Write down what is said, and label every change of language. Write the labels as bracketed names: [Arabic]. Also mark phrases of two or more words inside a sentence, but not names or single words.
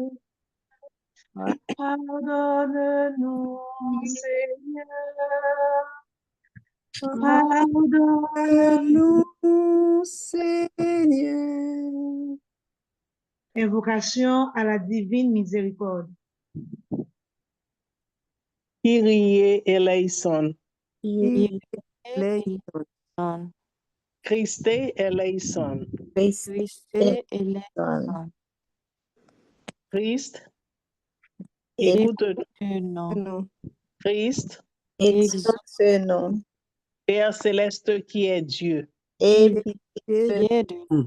[French] Pardonne-nous, Seigneur. Pardonne-nous. Pardonne-nous, Seigneur. Invocation à la divine miséricorde. [Greek] Kyrie eleison. Christe eleison. Christ eleison. [French] Christ, Écoute-nous. Non. Christ, Exauce-nous Père céleste qui est Dieu, et Pitié de nous.